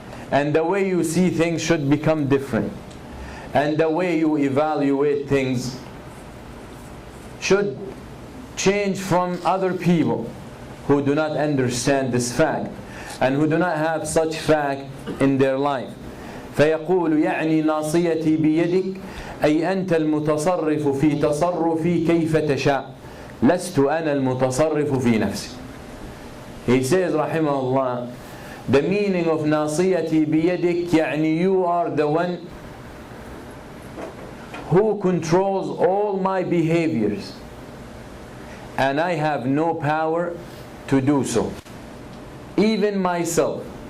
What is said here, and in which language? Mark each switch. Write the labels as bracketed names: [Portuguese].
[English] And the way you see things should become different. And the way you evaluate things should change from other people who do not understand this fact and who do not have such fact in their life. [Arabic] فيقول يعني ناصيتي بيدك أي أنت المتصرف في تصرفي كيف تشاء لست أنا المتصرف في نفسي. [English] He says [Arabic] رحمه الله, [English] the meaning of [Arabic] ناصيتي بيدك [English] يعني you are the one who controls all my behaviors and I have no power to do so, even myself.